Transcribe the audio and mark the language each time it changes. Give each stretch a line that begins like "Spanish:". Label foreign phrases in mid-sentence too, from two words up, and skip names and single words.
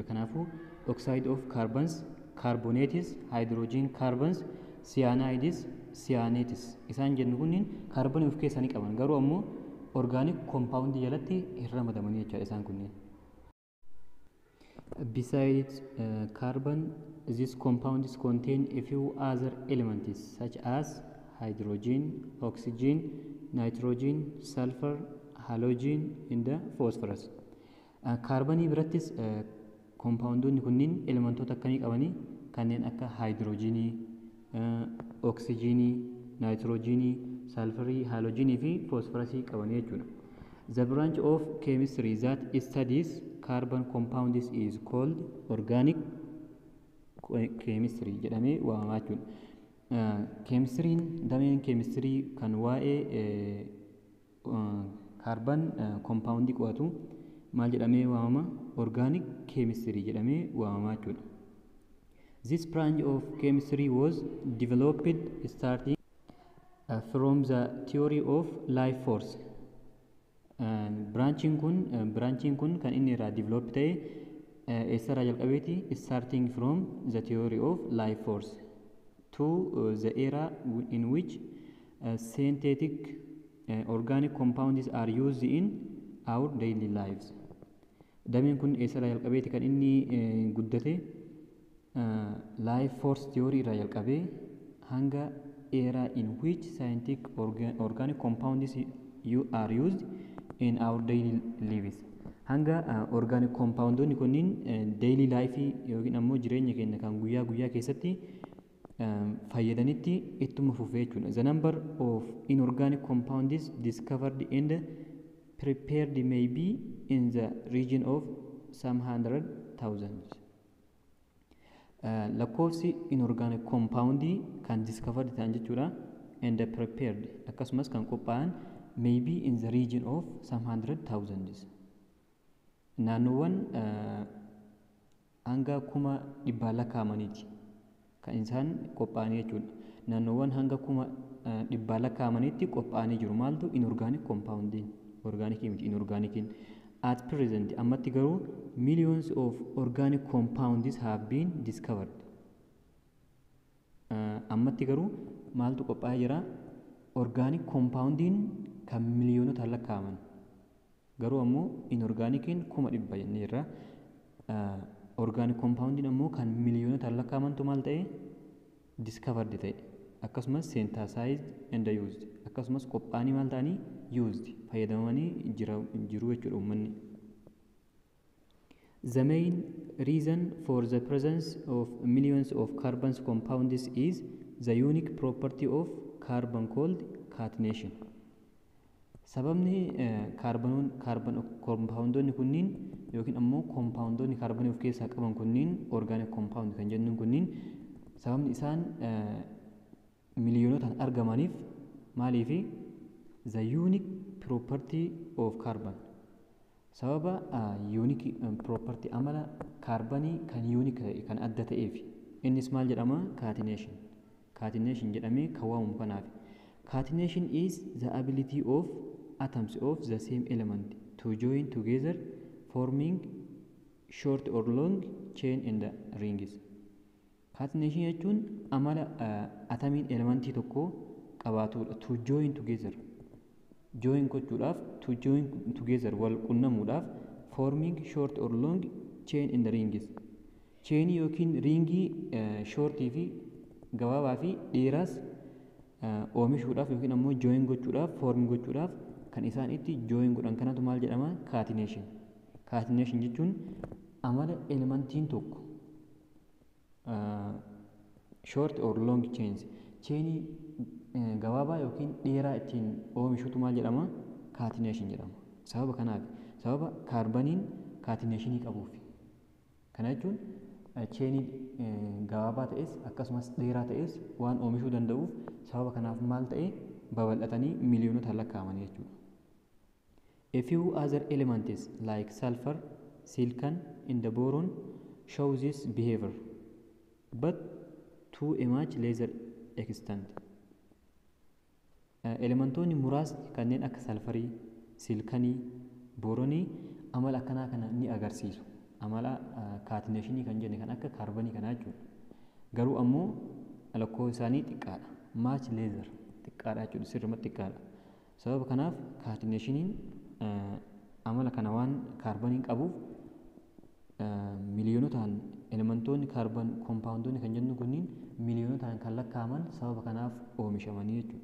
Oromo: Kanaafuu
English: oxide of carbons, carbonates, hydrogen carbons, cyanides, cyanates
Oromo: isaan jennu kunniin kaarbonii of keessaa ni qaban. Garuu ammoo
English: organic compound
Oromo: jalatti hin ramadamanii jechuudha isaan kunniin.
English: Besides carbon, these compounds contain a few other elements such as hydrogen, oxygen, nitrogen, sulfur, halogen and phosphorus.
Oromo: Kaarbanii birattis compoundonni kunniin elementoota akkamii qabanii? Kanneen akka hydrogenii, oxygenii, nitrogenii, sulfurii, halogenii fi phosphorusii qabanii jechuudha.
English: The branch of chemistry that studies carbon compounds is called organic chemistry
Oromo: jedhamee waamamaa jechuudha. Chemistry'n dameen chemistry kan waa'ee
English: carbon compound
Oromo: qo'atu maal jedhamee waamama?
English: Organic chemistry
Oromo: jedhamee waamamaa jechuudha.
English: This branch of chemistry was developed starting from the theory of life force.
Oromo: Branching kun kan inni irraa develop ta'e eessarraa jalqabeeti?
English: Starting from the theory of life force to the era in which synthetic organic compounds are used in our daily lives.
Oromo: Dameen kun eessarraa jalqabeeti kan inni guddate?
English: Life force theory
Oromo: irraa jalqabee hanga
English: era in which synthetic organic compounds are used in our daily lives.
Oromo: Hanga organic compoundonni kunniin
English: daily life
Oromo: yookiin ammoo jireenya keenya kan guyyaa guyyaa keessatti fayyadanitti ittuma fufee jechuudha.
English: The number of inorganic compounds discovered and prepared may be in the region of some hundred thousands. Lakkoofsi inorganic compound kan discovered
Oromo: ta'an jechuudha
English: and prepared
Oromo: akkasumas kan qophaa'an
English: may be in the region of some hundred thousands.
Oromo: Naannoowwan hanga 100,000 lakkaa'amaniiti kan isaan qophaa'anii jechuudha. Naannoowwan hanga 100,000 lakkaa'amaniitti qophaa'anii jiru.
English: Maaltu inorganic compound organic miti inorganic. At present
Oromo: ammatti garuu
English: millions of organic compounds have been discovered.
Oromo: Ammatti garuu maaltu qophaa'ee jira? Organic compoundiin kan miliyoonota lakkaa'aman. Garuu ammoo inorganikiin 100,000 jennee irra organic compoundiin ammoo kan miliyoonota lakkaa'amantu maal ta'e?
English: Discovered
Oromo: ta'e. Akkasumas
English: synthesized and used.
Oromo: Akkasumas qophaa'anii maal ta'anii?
English: Used.
Oromo: Fayyadamanii jiru jechuudha uummanni.
English: The main reason for the presence of millions of carbon compounds is the unique property of carbon called catenation.
Oromo: Sababni carbon compoundonni kunniin yookiin ammoo compoundonni carbon of keessaa qaban kunniin organic compound kan jennuun kunniin sababni isaan miliyoonotaan argamaniif maaliifi
English: the unique property of carbon
Oromo: sababa
English: unique property
Oromo: amala carbonii kan unique ta'e kan adda ta'eef innis maal jedhama? Catenation jedhamee kan waamamu kanaaf.
English: Catenation is the ability of atoms of the same element to join together forming short or long chain in the rings.
Oromo: Catenation jechuun amala atomiin elementii tokko qabaatudha.
English: To join together. Join gochuudhaaf to join together
Oromo: wal qunnamuudhaaf
English: forming short or long chain in the rings.
Oromo: Chain yookiin ringii shortii fi gabaabaa fi dheeraas oomishuudhaaf yookiin ammoo join gochuudhaaf forming gochuudhaaf kan isaan itti join godhan kanatu maal jedhama? Catenation. Catenation jechuun amala elementiin tokko
English: short or long chains
Oromo: chainii gabaabaa yookiin dheeraa ittiin oomishutu maal jedhama? Catenation jedhama. Sababa kanaaf sababa kaarbaniin catenationii qabuuf. Kana jechuun chainii gabaabaa ta'es akkasumas dheeraa ta'es waan oomishuu danda'uuf sababa kanaaf maal ta'e babal'atanii miliyoonota lakkaa'amanii jechuudha.
English: A few other elements like sulfur, silicon, and boron show this behavior, but to a much lesser extent.
Oromo: Elementoonni muraasni kanneen akka salfarii, silkanii, boronii amala akkanaa kana ni agarsiisu. Amala catenationii kan jenne kan akka kaarbanii kanaa jechuudha. Garuu ammoo lakkoofsi isaanii xiqqaadha.
English: Much lesser
Oromo: xiqqaadha jechuudha. Sirrumatti xiqqaadha. Sababa kanaaf catenationiin amala kana waan kaarbaniin qabuuf miliyoonotaan elementoonni kaarban compoundonni kan jennu kunniin miliyoonotaan kan lakkaa'aman sababa kanaaf oomishamanii jechuudha.